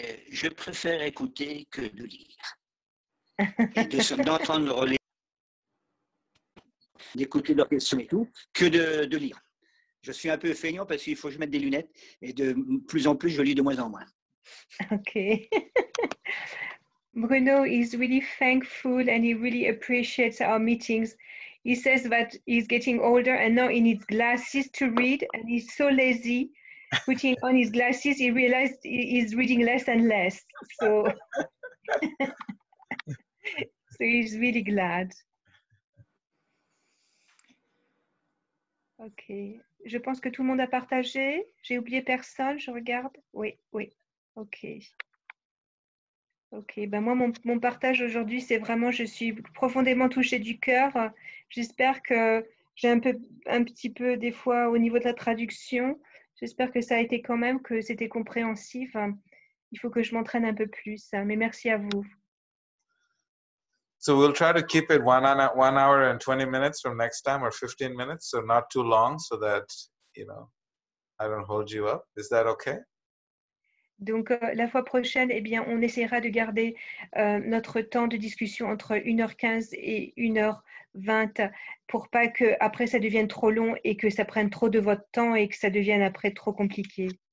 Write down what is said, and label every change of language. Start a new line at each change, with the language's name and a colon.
French: Je préfère écouter que de lire. Et d'entendre d'écouter leurs questions et tout, que de lire. Je suis un peu feignant parce qu'il faut que je mette des lunettes et de plus en plus, je lis de moins en moins.
English: Okay. Bruno is really thankful and he really appreciates our meetings. He says that he's getting older and now he needs glasses to read and he's so lazy. Putting on his glasses, he realized he's reading less and less. So, so he's really glad. Ok.
French: Je pense que tout le monde a partagé. J'ai oublié personne, je regarde. Oui, oui. Ok. Ok. Ben moi, mon partage aujourd'hui, c'est vraiment, je suis profondément touchée du cœur. J'espère que j'ai un petit peu, des fois, au niveau de la traduction, j'espère que ça a été quand même, que c'était compréhensif. Il faut que je m'entraîne un peu plus. Mais merci à vous.
English: So we'll try to keep it 1 hour and 20 minutes from next time, or 15 minutes, so not too long, so that, you know, I don't hold you up. Is that okay?
French: Donc, la fois prochaine, eh bien, on essaiera de garder notre temps de discussion entre 1h15 et 1h20 pour pas que après ça devienne trop long et que ça prenne trop de votre temps et que ça devienne après trop compliqué.